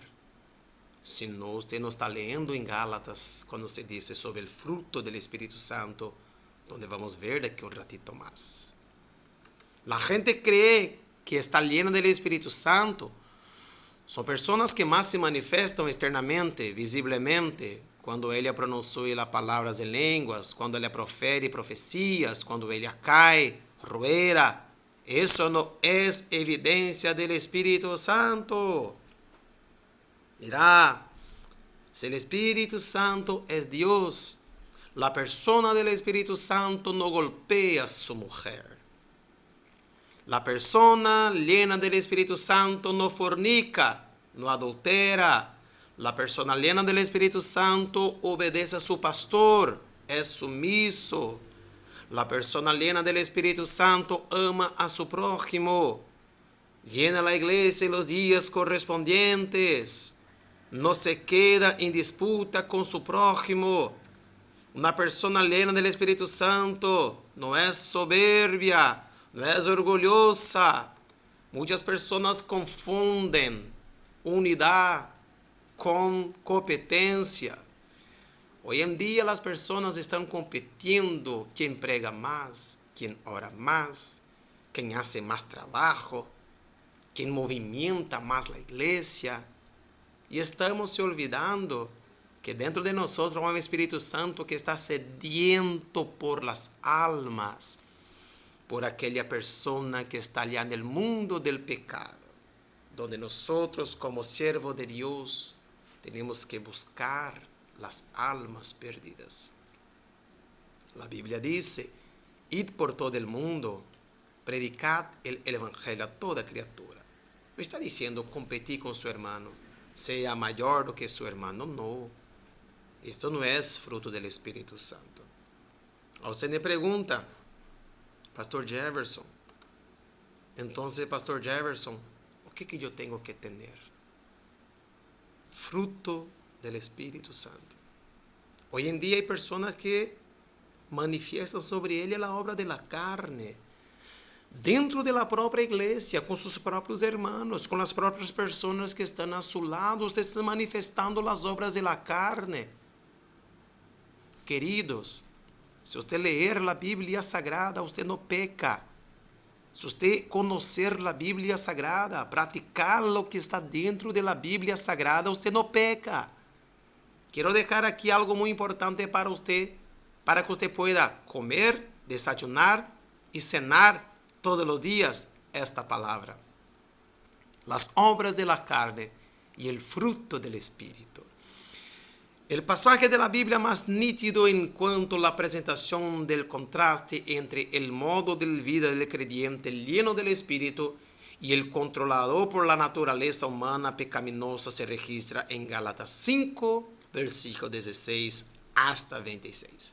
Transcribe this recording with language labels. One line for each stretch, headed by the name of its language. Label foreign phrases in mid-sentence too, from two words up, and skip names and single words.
Spanish: Si no, usted no está leyendo en Gálatas cuando se dice sobre el fruto del Espíritu Santo, donde vamos a ver de aquí un ratito más. La gente cree que está llena del Espíritu Santo. Son personas que más se manifestan externamente, visiblemente,
Portuguese: quando ele pronuncia palavras em línguas, quando ele profere profecias, quando ele cai, rueda. Isso não é evidência do Espírito Santo. Mira, se o Espírito Santo é Deus, a persona do Espírito Santo não golpea a sua mulher.
Spanish: La persona llena del Espíritu Santo no fornica, no adultera. La persona llena del Espíritu Santo obedece a su pastor, es sumiso. La persona llena del Espíritu Santo ama a su prójimo. Viene a la iglesia en los días correspondientes. No se queda en disputa con su prójimo. Una persona llena del Espíritu Santo no es soberbia, no es orgulhosa.
Portuguese: Muitas pessoas confundem unidade com competência. Hoje em dia as pessoas estão competindo quem prega mais, quem ora mais, quem hace mais trabalho, quem movimenta mais a igreja. E estamos se olvidando que dentro de nós há um Espírito Santo que está
Spanish: sediento por las almas, por aquela persona que está allá en el mundo del pecado, donde nosotros como siervos de Dios tenemos que buscar las almas perdidas. La Biblia dice, id por todo el mundo, predicad el evangelio a toda criatura. No está diciendo competir con su hermano, sea mayor
Portuguese: do que
Spanish: su hermano, no. Esto no es fruto del Espíritu Santo. A usted me pregunta, Pastor Jefferson, entonces,
Portuguese: Pastor Jefferson, o que eu tenho que ter?
Spanish: Fruto del Espírito Santo. Hoy en día hay personas que manifiestan sobre
Portuguese: ele a obra
Spanish: de la carne,
Portuguese: dentro de la própria igreja, com seus próprios hermanos, com as próprias pessoas que estão a seu lado,
Spanish: usted está manifestando
Portuguese: as obras
Spanish: de la carne.
Portuguese: Queridos, se você ler a Bíblia Sagrada, você não peca. Se você conhecer a Bíblia Sagrada, praticar o que está dentro da Bíblia Sagrada, você não peca. Quero deixar aqui algo muito importante para você, para que você
Spanish: pueda comer, desayunar
Portuguese: e cenar todos os dias esta palavra.
Spanish: Las obras de la carne y el fruto del Espíritu. El pasaje de la Biblia más nítido en cuanto a la presentación del contraste entre el modo de vida del creyente lleno del Espíritu y el controlado por la naturaleza humana pecaminosa se registra en Gálatas 5, versículo 16 hasta 26.